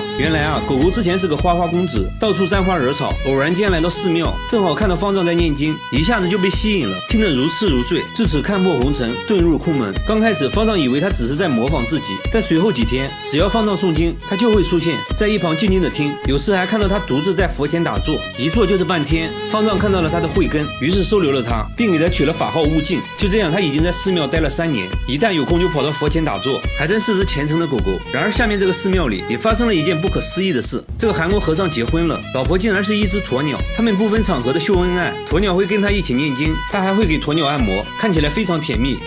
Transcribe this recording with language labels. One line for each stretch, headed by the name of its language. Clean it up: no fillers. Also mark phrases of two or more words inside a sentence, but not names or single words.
Chinese: 原來啊，狗狗之前是個花花公子，到處沾花惹草，偶然間來到寺廟，正好看到方丈在念經，一下子就被吸引了，聽得如痴如醉，自此看破紅塵，遁入空門。剛開始方丈以為他只是在模仿自己，但隨後幾天只要方丈誦經，他就會出現在一旁靜靜的聽，有時還看到他獨自在佛前打坐，一坐就是半天。方丈看到了他的慧根，於是收留了他，並給他取了法號悟淨。就這樣，他已經在寺廟待了3年，一旦有空就跑到佛前打坐，還真是只虔誠的狗狗。然而下面這個寺廟裡也發生了一件不可思議的事，這個韓國和尚結婚了，老婆竟然是一只鴕鳥，他們不分場合的秀恩愛，鴕鳥會跟他一起念經，他還會給鴕鳥按摩，看起來非常甜蜜。